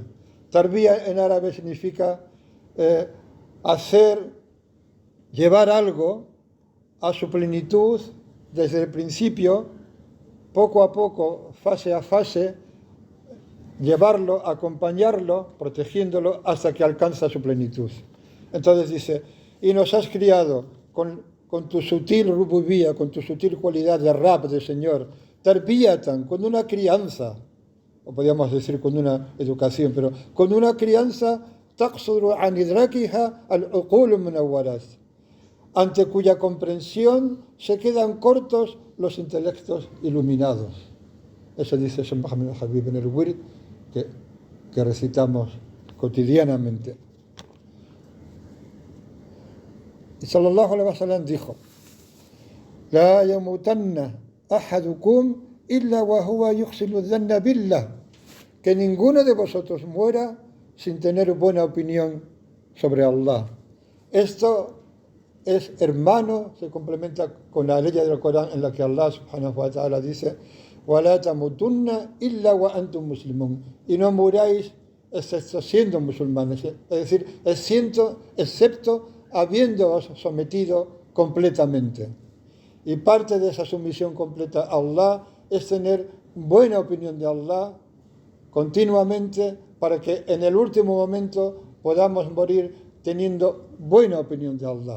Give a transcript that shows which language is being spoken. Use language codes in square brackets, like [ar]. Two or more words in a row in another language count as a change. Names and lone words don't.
[es] Tarbía en árabe significa llevar algo a su plenitud desde el principio, poco a poco, fase a fase, llevarlo, acompañarlo, protegiéndolo hasta que alcanza su plenitud. Entonces dice, y nos has criado con tu sutil rububía, con tu sutil cualidad de Rab, de Señor, tarbiyatan, con una crianza, o podríamos decir con una educación, pero con una crianza [ar] تقصر عن إدراكها العقول المنورة, [es] ante cuya comprensión se quedan cortos los intelectos iluminados. Eso dice Sheikh Mohammed al-Habib en el wird que recitamos cotidianamente. Y [ar] صلى الله عليه وسلم [es] dijo: [ar] لا يموتن أحدكم إلا وهو يحسن الظن بالله, [es] que ninguno de vosotros muera sin tener buena opinión sobre Allah. Esto es hermano, se complementa con la ley del Corán en la que Allah [ar] سبحانه وتعالى [es] dice: [ar] وَلَا تَمُوتُنَّ إِلَّا وَأَنْتُمْ مُسْلِمُونَ, [es] y no muráis excepto siendo musulmanes, es decir, excepto habiéndoos sometido completamente. Y parte de esa sumisión completa a Allah es tener buena opinión de Allah continuamente, para que en el último momento podamos morir teniendo buena opinión de Allah.